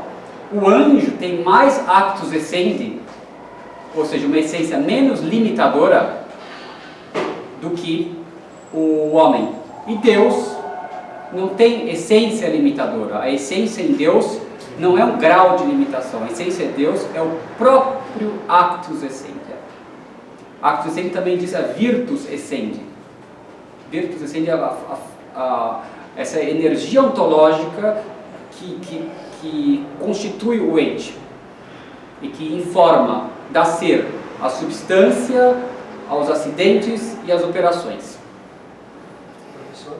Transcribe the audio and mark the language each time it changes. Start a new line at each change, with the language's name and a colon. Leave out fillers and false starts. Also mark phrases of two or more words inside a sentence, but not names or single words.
Portuguese: O anjo tem mais
Latin: actus essendi,
Portuguese: ou seja, uma essência menos limitadora do que o homem. E Deus não tem essência limitadora. A essência em Deus não é um grau de limitação. A essência de Deus é o próprio
Latin: actus essendi. Actus essendi
Portuguese: também diz a
Latin: virtus essendi. Virtus essendi
Portuguese: é essa energia ontológica que constitui o ente e que informa, dá ser à substância, aos acidentes e às operações. Professor?